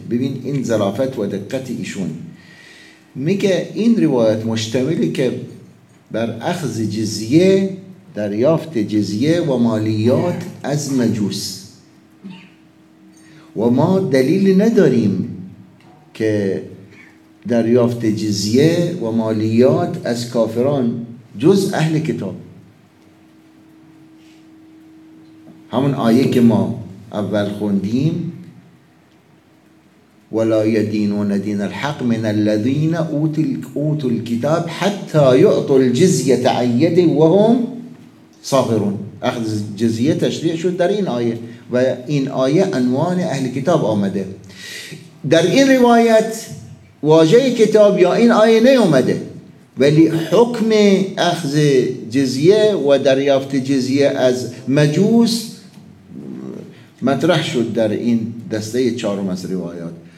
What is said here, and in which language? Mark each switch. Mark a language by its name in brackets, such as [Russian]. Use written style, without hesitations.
[Persian] ببین این ظرافت و دقت ایشون، میگه این روایت مشتمله که بر اخذ جزیه، دریافت جزیه و مالیات از مجوس، و ما دلیل نداریم که دریافت جزیه و مالیات از کافران جز اهل کتاب. همون آیه که ما اول خوندیم، [Arabic] ولا يدينون دين الحق من الذين اوتوا الكتاب حتى يعطوا الجزيه عن يد وهم صاغرون. [Persian] اخذ جزیه تشریع شد در این آیه، و این آیه عنوان اهل کتاب آمده. در این روایت واژه کتاب یا این آیه نیومده، ولی حکم اخذ جزیه و دریافت جزیه از مجوس مطرح شد در این دسته چهارم از روایات.